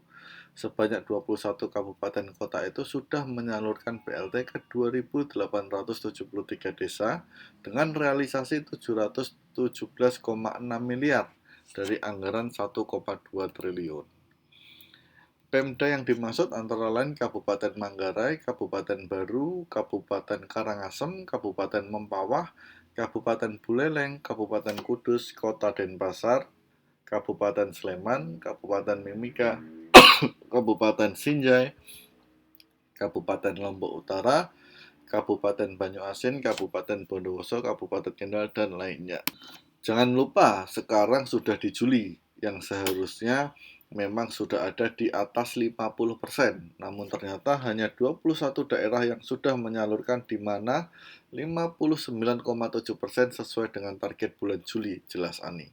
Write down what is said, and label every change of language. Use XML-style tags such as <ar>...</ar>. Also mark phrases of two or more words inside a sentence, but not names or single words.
<id>Sebanyak 21 kabupaten kota itu sudah menyalurkan BLT ke 2.873 desa dengan realisasi 717,6 miliar dari anggaran 1,2 triliun. Pemda yang dimaksud antara lain Kabupaten Manggarai, Kabupaten Baru, Kabupaten Karangasem, Kabupaten Mempawah, Kabupaten Buleleng, Kabupaten Kudus, Kota Denpasar, Kabupaten Sleman, Kabupaten Mimika, Kabupaten Sinjai, Kabupaten Lombok Utara, Kabupaten Banyuasin, Kabupaten Bondowoso, Kabupaten Kendal, dan lainnya. Jangan lupa, sekarang sudah di Juli, yang seharusnya memang sudah ada di atas 50%. Namun ternyata hanya 21 daerah yang sudah menyalurkan, di mana 59,7% sesuai dengan target bulan Juli, jelas Ani.</id>